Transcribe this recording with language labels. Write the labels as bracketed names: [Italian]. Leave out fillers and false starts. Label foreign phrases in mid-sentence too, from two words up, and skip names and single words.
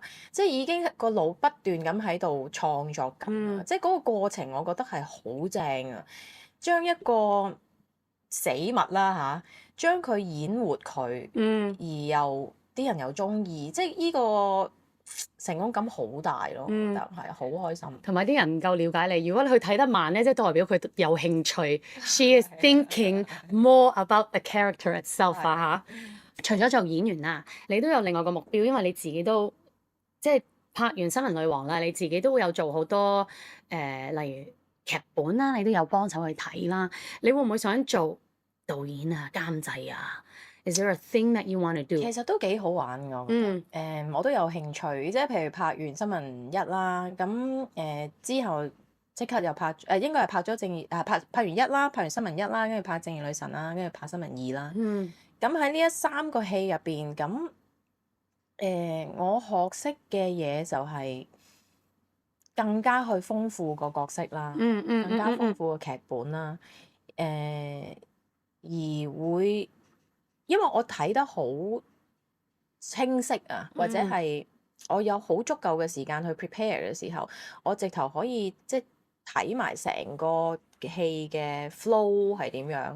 [Cantonese] 即係已經個腦不斷咁喺度創作緊，即係嗰個過程，我覺得係好正啊！將一個死物啦將佢演活佢，而又啲人又中意，即係呢個成功感好大咯，我覺得係好開心。同埋啲人唔夠了解你，如果你去睇得慢咧，即係代表佢有興趣。 [English] She is thinking more about the character itself [Cantonese] 啊嚇。除咗做演員啦，你都有另外個目標，因為你自己都即係拍完《新聞女王》啦，你自己都會有做好多例如劇本啦，你都有幫手去睇啦。你會唔會想做導演啊、監製啊 ？ [English] Is there a thing that you want to do？ [Cantonese] 其實都幾好玩㗎，我覺得。我都有興趣，即係譬如拍完《新聞一》啦，咁之後即刻又拍應該係拍咗正義拍完一啦，拍完《新聞一》啦，跟住拍《正義女神》啦，跟住拍《新聞二》啦。咁喺呢3個戲入邊，咁我學識嘅嘢就係更加去豐富個角色啦，更加豐富個劇本啦，而會因為我睇得好清晰啊，或者係我有好足夠嘅時間去 prepare 嘅時候，我直頭可以即係睇埋成個戲嘅 flow 係點樣。